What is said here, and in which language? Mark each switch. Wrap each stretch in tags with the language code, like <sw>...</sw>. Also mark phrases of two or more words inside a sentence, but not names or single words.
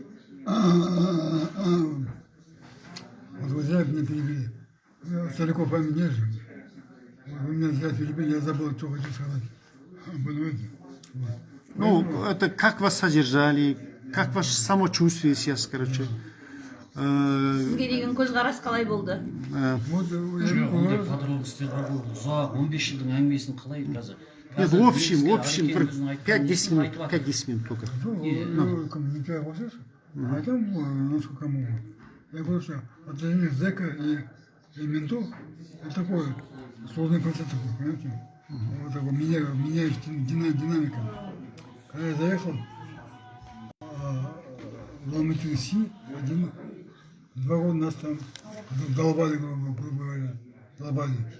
<ru>Вот вы зря меня перебили. Стариков память нет же. Вы меня зря перебили, я забыл, что хочу сказать. Понимаете? Вот. Ну, это как вас содержали, как ваше самочувствие сейчас, короче.</ru> <kk>Сізге деген көзқарас қалай болды? Вот, Жоқ, ондай подробностьтер болды. Ұзақ 15 жылдың әңгімесін қалай қазір?</kk> <ru>Нет, в общем, 5-10 минут только. Ну, комментарий ваших, а там, насколько могу. Я говорю, что отношение зэка и ментов, это такой сложный процесс такой, понимаете? Вот такой меняет динамика. Когда я заехал в Алматы-Си, 2 года нас там долбали, грубо говоря, долбали.</ru>